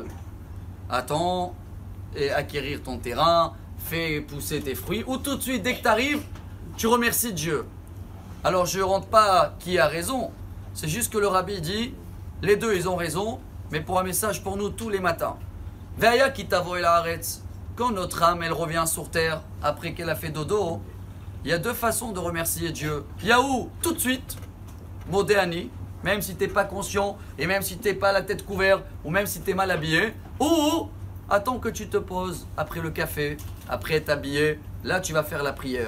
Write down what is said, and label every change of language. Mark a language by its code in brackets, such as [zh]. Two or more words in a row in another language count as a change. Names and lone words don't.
[fr] Attends et acquérir ton terrain, fais pousser tes fruits, ou tout de suite, dès que tu arrives, tu remercies Dieu. Alors je ne rentre pas qui a raison, c'est juste que le rabbi dit, les deux ils ont raison, mais pour un message pour nous tous les matins. [he] והיה כי תבוא אל הארץ. [fr] Quand notre âme elle revient sur terre après qu'elle a fait dodo, il y a deux façons de remercier Dieu. Il y a où tout de suite, modéani, même si tu n'es pas conscient et même si tu n'es pas la tête couverte ou même si tu es mal habillé, ou attends que tu te poses après le café, après être habillé, là tu vas faire la prière.